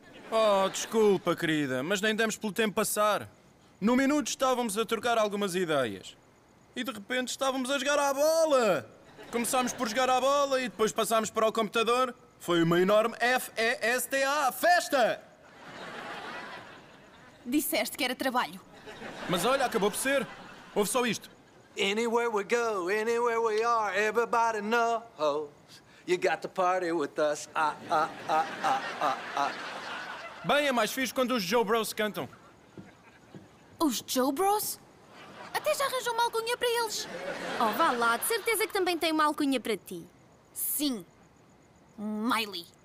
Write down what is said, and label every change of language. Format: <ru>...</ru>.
<pt>Oh, desculpa, querida, mas nem demos pelo tempo passar. No minuto estávamos a trocar algumas ideias. E de repente estávamos a jogar à bola! Começámos por jogar à bola e depois passámos para o computador. Foi uma enorme F-E-S-T-A! Festa! Disseste que era trabalho. Mas olha, acabou por ser. Ouve só isto.</pt> <en>Anywhere we go, anywhere we are, everybody knows. You got to party with us. Ah, ah, ah, ah, ah, ah.</en> <pt>Bem, é mais fixe quando os Joe Bros cantam. Os Joe Bros? Até já arranjou uma alcunha para eles. Oh, vá lá, de certeza que também tem uma alcunha para ti. Sim. Miley.</pt>